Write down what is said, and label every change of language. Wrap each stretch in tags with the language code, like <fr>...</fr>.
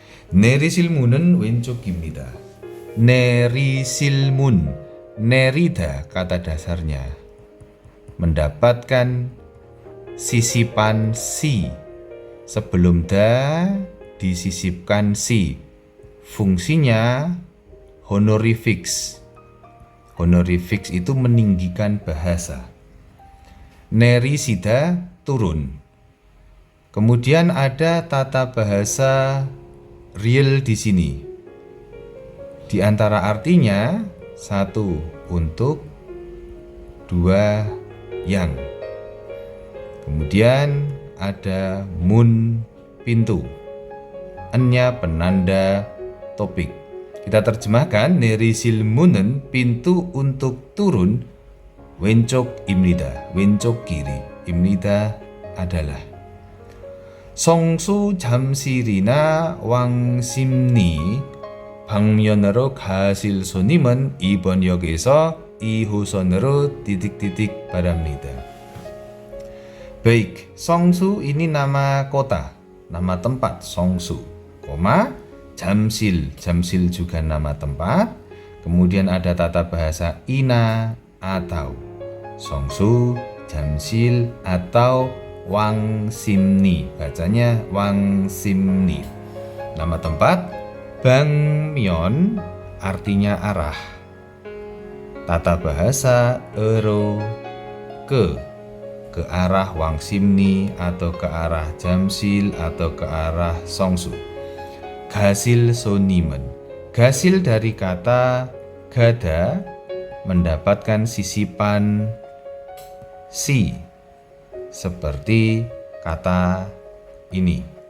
<ko>내리실문은 왼쪽입니다.</ko> <id>내리실문, nerida kata dasarnya. Mendapatkan sisipan si. Sebelum da disisipkan si. Fungsinya honorifics. Honorifics itu meninggikan bahasa. Nerisida turun. Kemudian ada tata bahasa real di sini. Di antara artinya 1 untuk, 2 yang. Kemudian ada mun pintu. Ennya penanda topik. Kita terjemahkan</id> <ko>내리실문은</ko> <id>pintu untuk turun</id> <ko>왼쪽입니다.</ko> <id>왼쪽 kiri. 입니다 adalah.</id> <ko>성수 잠실이나 왕십리 방면으로 가실 손님은 이번 역에서 2호선으로 titik-titik 바랍니다.</ko> <id>Baik, 성수 ini nama kota, nama tempat 성수, 잠실, 잠실 juga nama tempat. Kemudian ada tata bahasa ina atau. 성수, 잠실 atau 왕십리, bacanya 왕십리. Nama tempat. 방면 artinya arah. Tata bahasa ero, ke arah 왕십리 atau ke arah 잠실 atau ke arah 성수. 가실 손님은, gasil dari kata gada, mendapatkan sisipan si, seperti kata ini.</id>